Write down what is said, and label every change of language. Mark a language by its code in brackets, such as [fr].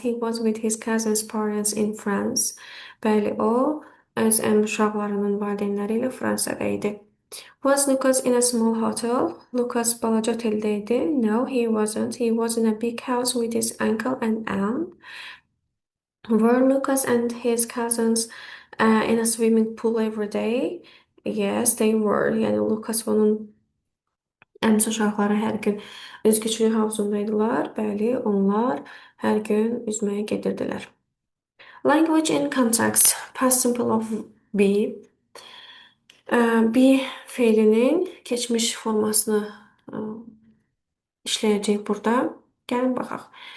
[en] He was with his cousin's parents in France. [az] Bəli, o öz əm uşaqlarının valideynləri ilə Fransada idi. [en] Was Lucas in a small hotel? [az] Lucas balaca oteldə idi. [en] No, he wasn't. He was in a big house with his uncle and aunt. Were Lucas and his cousins in a swimming pool every day? Yes, they were. [az] Yəni Lucas və onun əmisi uşaqları hər gün üzgüçülük havuzundaydılar. Bəli, onlar hər gün üzməyə gedirdilər. [en] Language in context. Past simple of be. [az] Be feilinin keçmiş formasını işləyəcək burada. Gəlin baxaq.